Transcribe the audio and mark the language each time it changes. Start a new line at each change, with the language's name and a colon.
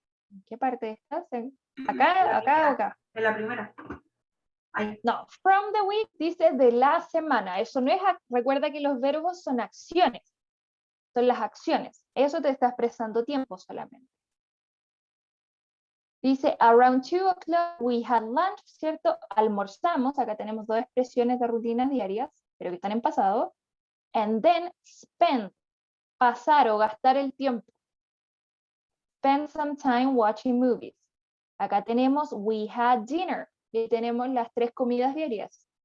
Spanish: ¿En qué parte estás? En ¿Acá, la acá o acá? En la primera. Ahí. No, from the week dice de la semana. Eso no es, recuerda que los verbos son acciones. Son las acciones. Eso te está expresando tiempo solamente.
English: Dice, around 2 o'clock we had lunch, ¿cierto?
Spanish: Almorzamos. Acá tenemos dos expresiones de rutinas diarias, pero que están en pasado. And then spend, pasar o gastar el tiempo.
English: Spend some time watching movies. Acá tenemos we had dinner.
Spanish: Y tenemos las tres comidas diarias.